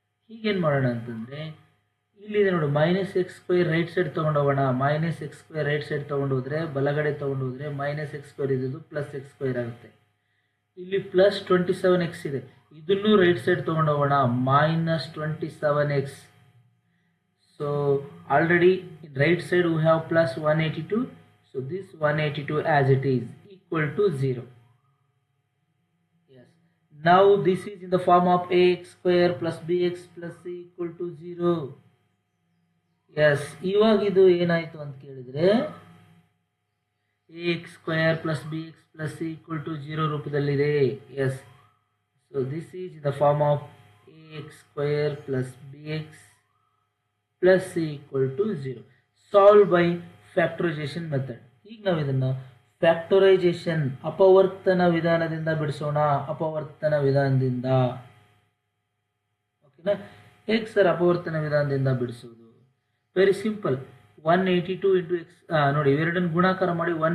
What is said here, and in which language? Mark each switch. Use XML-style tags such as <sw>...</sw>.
<kn>ಹೀಗೇನು ಮಾಡೋಣ ಅಂತಂದರೆ ಇಲ್ಲಿದೆ ನೋಡಿ, minus X square right side ತೊಗೊಂಡೋಗೋಣ. Minus X square right side ತೊಗೊಂಡು ಹೋದರೆ, ಬಲಗಡೆ ತೊಗೊಂಡು ಹೋದರೆ ಮೈನಸ್ ಎಕ್ಸ್ ಸ್ಕ್ವೇರ್ ಇದ್ದು ಪ್ಲಸ್ ಎಕ್ಸ್ ಸ್ಕ್ವೇರ್ ಆಗುತ್ತೆ. ಇಲ್ಲಿ ಪ್ಲಸ್ 27x ಇದೆ, ಇದನ್ನು ರೈಟ್ ಸೈಡ್ ತೊಗೊಂಡು ಹೋಗೋಣ. -27x.</kn> <en>So already right side we have plus 182, so this 182 as it is equal to 0. Yes, now this is in the form of ax square plus bx plus c equal to 0.</en> <kn>Yes, ಇವಾಗ ಇದು ಏನಾಯ್ತು ಅಂತ ಕೇಳಿದ್ರೆ</kn> <en>ax square plus bx plus c equal to 0</en> <kn>ರೂಪದಲ್ಲಿದೆ.</kn> <en>Yes, so this is in the form of ax square plus bx plus c equal to 0. Solve by factorization method.</en> <kn>ಈಗ ನಾವು ಇದನ್ನು factorisation ಅಪವರ್ತನ ವಿಧಾನದಿಂದ ಬಿಡಿಸೋಣ. ಅಪವರ್ತನ ವಿಧಾನದಿಂದ, ಓಕೆನಾ? ಹೇಗೆ ಸರ್ ಅಪವರ್ತನ ವಿಧಾನದಿಂದ ಬಿಡಿಸೋದು?</kn> <en>Very simple.</en> <kn>182 ಇಂಟು ಎಕ್ಸ್, ನೋಡಿ ಇವೆರಡನ್ನು ಗುಣಾಕಾರ ಮಾಡಿ.</kn>